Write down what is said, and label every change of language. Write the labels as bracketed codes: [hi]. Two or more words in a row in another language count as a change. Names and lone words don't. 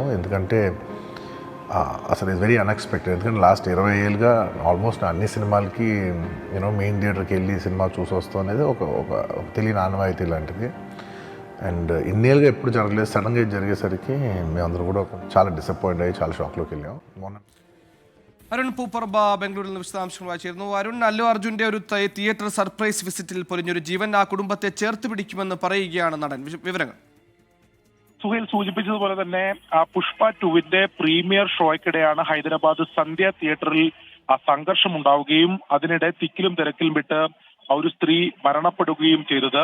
[te] ఎందుకంటే అసలు [en] it's very unexpected. [te] ఎందుకంటే లాస్ట్ 20 ఏళ్ళుగా ఆల్మోస్ట్ అన్ని సినిమాలకి [en] main theatre [te] వెళ్ళి సినిమా చూసి వస్తాం అనేది ఒక తెలియని ఆనవాయితీ లాంటిది. అండ్ ఇన్నేళ్ళుగా ఎప్పుడు జరగలేదు. సడన్గా ఇది జరిగేసరికి మేమందరం కూడా చాలా డిసప్పాయింట్ అయ్యి చాలా షాక్లోకి వెళ్ళాము. [ml] അരുൺ പൂപ്പറമ്പ ബംഗളൂരിൽ നിന്ന് വിശദാംശങ്ങൾ വായിച്ചിരുന്നു. അരുൺ, അല്ലു അർജുൻ്റെ ഒരു [en] theatre surprise visit [ml] പൊലിഞ്ഞൊരു ജീവൻ ആ കുടുംബത്തെ ചേർത്ത് പിടിക്കുമെന്ന് പറയുകയാണ് നടൻ. വിവരങ്ങൾ സുഹേൽ സൂചിപ്പിച്ചതുപോലെ തന്നെ പുഷ്പ 2 പ്രീമിയർ ഷോയ്ക്കിടെയാണ് ഹൈദരാബാദ് സന്ധ്യ തിയേറ്ററിൽ സംഘർഷം ഉണ്ടാവുകയും അതിനിടെ തിക്കിലും തിരക്കിലും വിട്ട് ഒരു സ്ത്രീ മരണപ്പെടുകയും ചെയ്തത്.